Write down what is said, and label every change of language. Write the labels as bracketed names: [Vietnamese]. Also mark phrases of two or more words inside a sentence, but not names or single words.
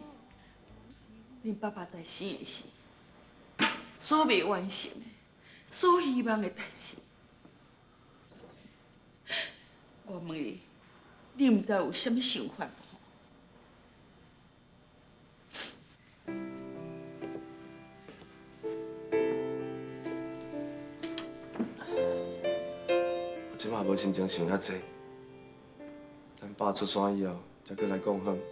[Min Nan Chinese] 恁爸爸在世时，所未完成的、所希望的代志，我问你，你唔知有啥物想法无？即马无心情想遐济，等爸出山以后，才过来讲好。